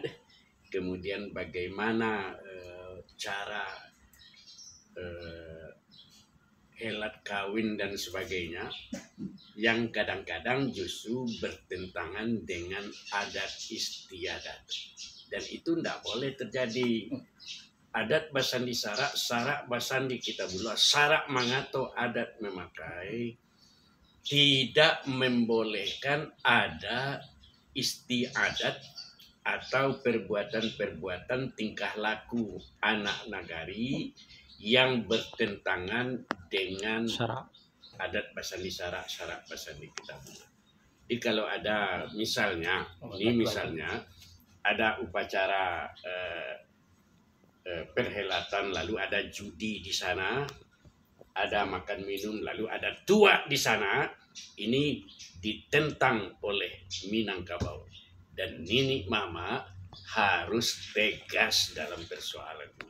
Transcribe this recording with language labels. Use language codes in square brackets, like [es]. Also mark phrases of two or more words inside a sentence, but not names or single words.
[id] Kemudian bagaimana cara helat kawin dan sebagainya yang kadang-kadang justru bertentangan dengan adat istiadat, dan itu tidak boleh terjadi. [min] Adat basandi sarak basandi kita bula, sarak mangato adat memakai, [id] tidak membolehkan ada istiadat atau perbuatan-perbuatan tingkah laku anak nagari yang bertentangan dengan Syarak. [min] adat basandi sarak basandi kita bula. [id] Jadi kalau ada misalnya, ini misalnya ada upacara perhelatan, lalu ada judi di sana, ada makan minum, lalu ada tua di sana, ini ditentang oleh Minangkabau, dan Nini Mama harus tegas dalam persoalan ini.